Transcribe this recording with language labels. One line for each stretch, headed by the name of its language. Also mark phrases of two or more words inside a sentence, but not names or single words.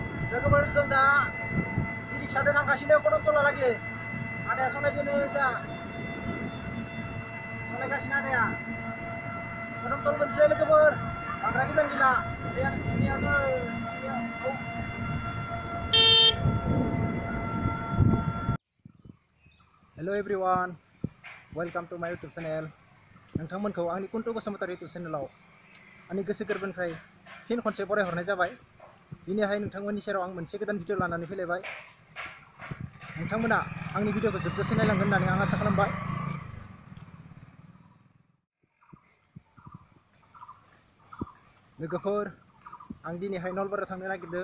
Bodo: लोगोफोर जों दा रिक्साजों थांगासिनो कदमतला लागि आदाया सलायदोनो जा सलायगासिनो आदाया कदमतल मोनसे लोगोफोर बांद्राय गोजान गैला
English: Hello everyone welcome to my YouTube channel
Bodo: नोंथांमोनखौ आंनि कुन्टु बसुमतारी यूट्यूब चैनलाव आंनि गोसो गोरबोनिफ्राय फिन खनसे बरायहरनाय जाबाय। दिनैहाय नोंथांमोननि सेराव आं मोनसे गोदान भिडिअ लानानै फैलायबाय। नोंथांमोना आंनि भिडिअखौ जोबजासे नायलांगोन होननानै आं आसा खालामबाय। लोगोफोर आं दिनैहाय नलबारियाव थांनो नागिरदों।